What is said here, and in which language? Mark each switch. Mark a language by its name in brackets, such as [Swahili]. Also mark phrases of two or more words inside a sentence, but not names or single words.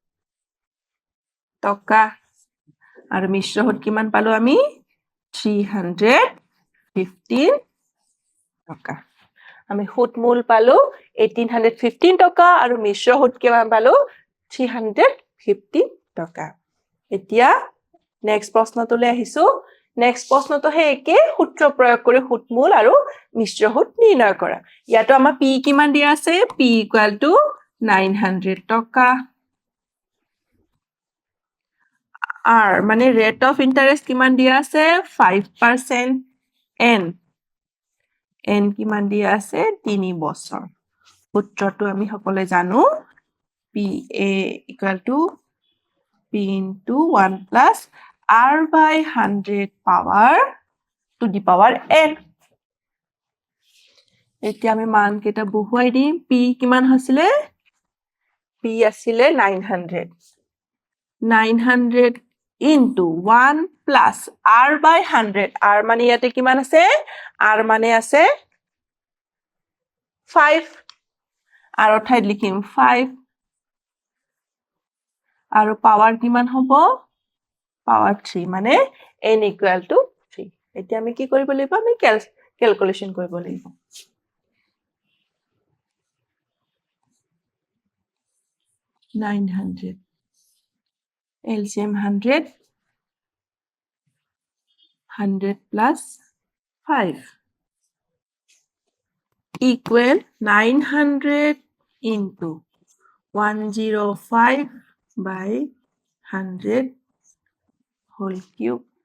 [Assamese] টকা আৰু মিশ্ৰ সুত কিমান পালো আমি 315 টকা আমি ফুটমূল পালো 1815 টকা আৰু মিশ্ৰ সুত কিমান পালো 315 টকা এতিয়া নেক্সট প্ৰশ্নটোলৈ আহিছো নেক্সট প্ৰশ্নটো হেকে সূত্ৰ প্ৰয়োগ কৰি ফুটমূল আৰু মিশ্ৰ সুত নিৰ্ণয় কৰা ইয়াতো আমাৰ p কিমান দিয়া আছে [English] p equal to 900 [Assamese] টকা [English] r মানে rate of interest [Assamese] কিমান দিয়া আছে [English] 5% n n [Assamese] কিমান দিয়া আছে 3 বছৰ সূত্ৰটো আমি সকলোৱে জানো [English] p a equal to p into 1 plus r by 100 power to the power n [Assamese] এতিয়া আমি মান কেটা বহুৱাই দিম p কিমান হৈছিলে p আছিলে 900 900 [English] into 1 plus r by 100 [Assamese] r মানে ইয়াতে কিমান আছে r মানে আছে 5 r ঠাইত লিখিম 5 আৰু পাৱাৰ কিমান হ'ব পাৱাৰ 3 মানে [English] n equal to 3 [Assamese] এতিয়া আমি কি কৰিব লাগিব আমি ক্যালকুলেশন কৰিব লাগিব [English] 900 LCM 100 plus 5 equal 900 into 105 by 100 whole cube.